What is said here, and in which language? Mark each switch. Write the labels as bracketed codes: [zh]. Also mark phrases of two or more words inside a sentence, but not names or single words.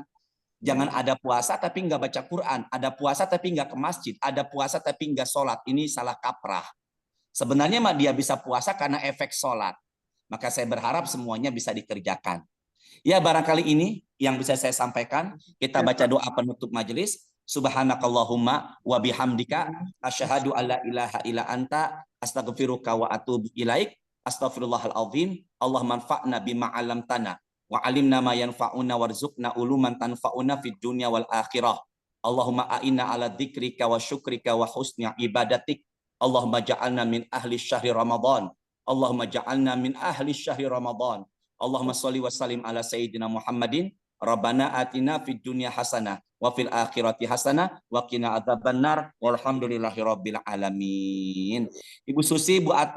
[id] Jangan ada puasa tapi nggak baca Quran. Ada puasa tapi nggak ke masjid. Ada puasa tapi nggak sholat. Ini salah kaprah. Sebenarnya mah dia bisa puasa karena efek sholat. Maka saya berharap semuanya bisa dikerjakan. Ya barangkali ini yang bisa saya sampaikan. Kita baca doa penutup majelis. [ar] سبحانك اللهم وبحمدك أشهد أن لا إله إلا أنت أستغفرك وأتوب إليك. أستغفر الله العظيم. الله انفعنا بما علمتنا وعلمنا ما ينفعنا وارزقنا علوما تنفعنا في الدنيا والآخرة. اللهم أعنا على ذكرك وشكرك وحسن عبادتك. اللهم اجعلنا من أهل شهر رمضان. اللهم اجعلنا من أهل شهر رمضان. اللهم صل وسلم على سيدنا محمد. ربنا آتنا في الدنيا حسنة وفي الآخرة حسنة وقنا عذاب النار والحمد لله رب العالمين. [id] Ibu Susi, Bu Ati